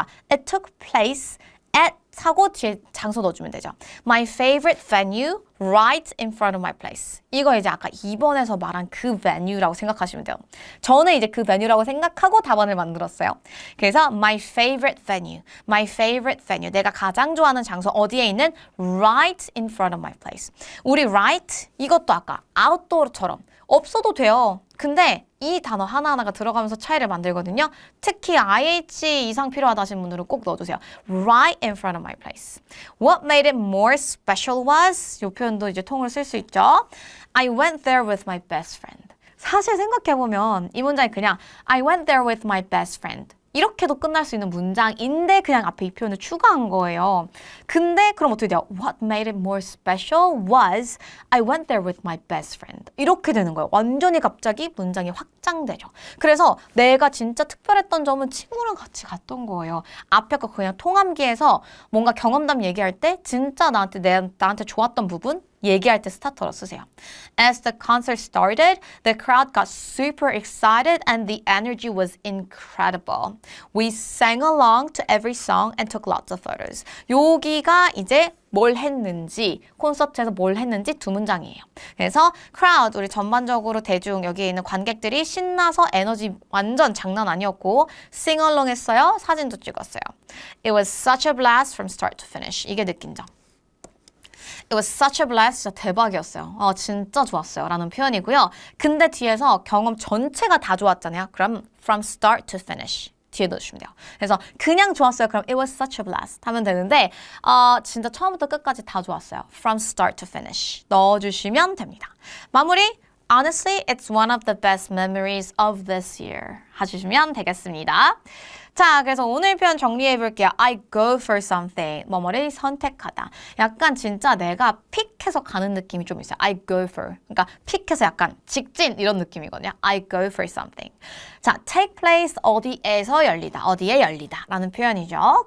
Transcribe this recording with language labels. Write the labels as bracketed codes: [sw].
[en] It took place at [ko] 사고 뒤에 장소 넣어주면 되죠. [en] My favorite venue right in front of my place. [ko] 이거 이제 아까 2번에서 말한 그 venue라고 생각하시면 돼요. 저는 이제 그 venue라고 생각하고 답안을 만들었어요. [en] 그래서 my favorite venue. [ko] 내가 가장 좋아하는 장소 어디에 있는 [en] right in front of my place. [ko] 우리 right 이것도 아까 outdoor처럼 없어도 돼요. 근데 이 단어 하나하나가 들어가면서 차이를 만들거든요. 특히 IH 이상 필요하다 하신 분들은 꼭 넣어주세요. [en] Right in front of my place. What made it more special was [ko] 이 표현도 이제 통을 쓸 수 있죠. [en] I went there with my best friend. [ko] 사실 생각해보면 이 문장이 그냥 [en] I went there with my best friend. [ko] 이렇게도 끝날 수 있는 문장인데 그냥 앞에 이 표현을 추가한 거예요. 근데 그럼 어떻게 돼요? [en] What made it more special was I went there with my best friend. [ko] 이렇게 되는 거예요. 완전히 갑자기 문장이 확장되죠. 그래서 내가 진짜 특별했던 점은 친구랑 같이 갔던 거예요. 앞에 거 그냥 통함기에서 뭔가 경험담 얘기할 때 진짜 나한테 좋았던 부분 얘기할 때 스타터로 쓰세요. [en] As the concert started, the crowd got super excited and the energy was incredible. We sang along to every song and took lots of photos. [ko] 여기가 이제 뭘 했는지, 콘서트에서 뭘 했는지 2문장이에요. 그래서 crowd, 우리 전반적으로 대중, 여기에 있는 관객들이 신나서 에너지 완전 장난 아니었고 sing along 했어요. 사진도 찍었어요. [en] It was such a blast from start to finish. [ko] 이게 느낀 점. [en] It was such a blast. [ko] 진짜 대박이었어요. 진짜 좋았어요. 라는 표현이고요. 근데 뒤에서 경험 전체가 다 좋았잖아요. [en] 그럼 from start to finish. [ko] 뒤에 넣어주시면 돼요. 그래서 그냥 좋았어요. 그럼 [en] it was such a blast [ko] 하면 되는데 진짜 처음부터 끝까지 다 좋았어요. [en] From start to finish [ko] 넣어주시면 됩니다. 마무리 [en] Honestly, it's one of the best memories of this year. [ko] 해주시면 되겠습니다. 자, 그래서 오늘 표현 정리해 볼게요. [en] I go for something. [ko] 뭐뭐를 선택하다. 약간 진짜 내가 픽해서 가는 느낌이 좀 있어요. [en] I go for. [ko] 그러니까 픽해서 약간 직진 이런 느낌이거든요. [en] I go for something. [ko] 자, take place 어디에서 열리다. 어디에 열리다 라는 표현이죠.